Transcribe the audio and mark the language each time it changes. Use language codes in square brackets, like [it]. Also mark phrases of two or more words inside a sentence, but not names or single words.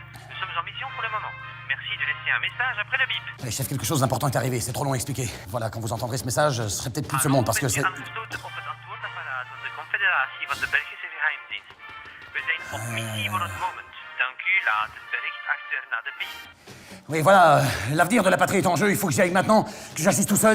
[fr] Nous sommes en mission pour le moment. Merci de laisser un message après le bip. Allez, chef, quelque chose d'important est arrivé, c'est trop long à expliquer. Voilà, quand vous entendrez ce message, ce serait peut-être plus de ce monde, parce que c'est... [nl] Op het antwoordapparaat van de Confederatie van de Belgische Geheimdienst. We zijn op missie voor het moment. Dank u, laat het bericht achter na de bip. [fr] Oui, voilà, l'avenir de la patrie est en jeu, il faut que j'y aille maintenant, que j'agisse tout seul.